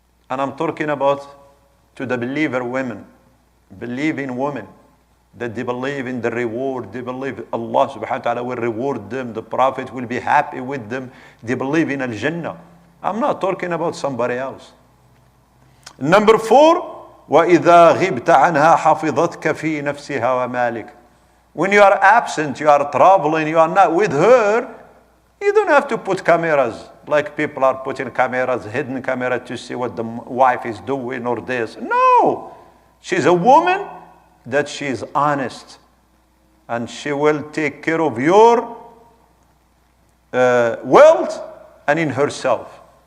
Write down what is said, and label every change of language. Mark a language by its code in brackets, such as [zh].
[en] And I'm talking about to the believer women, believing women, that they believe in the reward, they believe Allah subhanahu wa ta'ala will reward them, the Prophet will be happy with them, they believe in Al-Jannah. I'm not talking about somebody else. Number 4, [ar] وَإِذَا غِبْتَ عَنْهَا حَفِظَتْكَ فِي نَفْسِهَا وَمَالِكَ. [en] When you are absent, you are traveling, you are not with her, you don't have to put cameras, like people are putting cameras, hidden camera to see what the wife is doing or this. No! She's a woman that she is honest. And she will take care of your wealth and in herself.